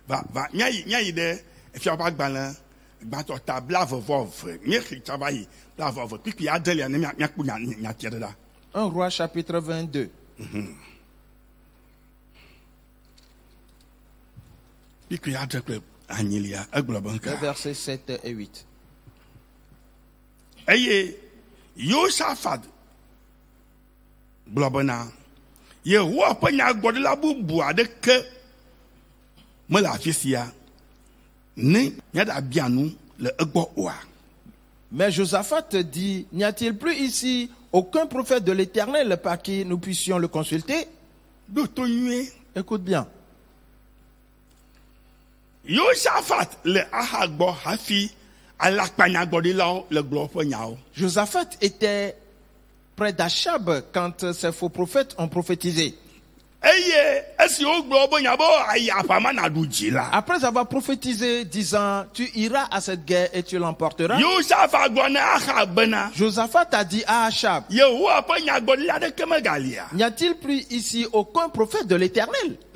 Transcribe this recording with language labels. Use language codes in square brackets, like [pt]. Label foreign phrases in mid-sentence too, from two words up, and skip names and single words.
[fr] Un roi chapitre 22. Versets 7 et 8. [ee] Yosafat blabana Yehowa pe nyagbɔɖila bubu aɖe ke mele afi sia ne míaɖabia nu le egbɔ oa. [fr] Mais Josaphat dit, n'y a-t-il plus ici aucun prophète de l'Éternel par qui nous puissions le consulter? Écoute bien. [ee] Yosafat le ahagbɔ hafi alakpanyagbɔɖilawo le gblɔ ƒe nyawo. [fr] Josaphat était près d'Achab quand ces faux prophètes ont prophétisé. Après avoir prophétisé disant tu iras à cette guerre et tu l'emporteras, Josaphat a dit à Achab, n'y a-t-il plus ici aucun prophète de l'Éternel?